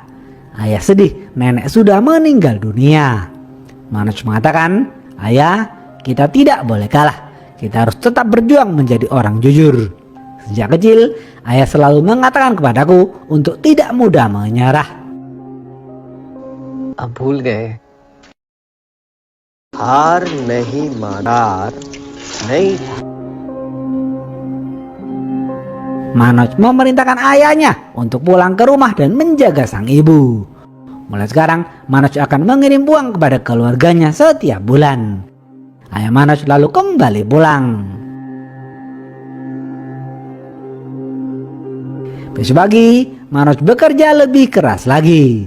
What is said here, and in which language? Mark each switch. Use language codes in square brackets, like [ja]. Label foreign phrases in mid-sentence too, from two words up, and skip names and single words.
[id] Ayah sedih, nenek sudah meninggal dunia. Manoj mengatakan, "Ayah, kita tidak boleh kalah. Kita harus tetap berjuang menjadi orang jujur." Sejak kecil, ayah selalu mengatakan kepadaku untuk tidak mudah menyerah. [hi] अब भूल गए हार नहीं मानार नहीं। [id] Manoj memerintahkan ayahnya untuk pulang ke rumah dan menjaga sang ibu. Mulai sekarang, Manoj akan mengirim uang kepada keluarganya setiap bulan. Ayah Manoj lalu kembali pulang. Besok pagi, Manoj bekerja lebih keras lagi.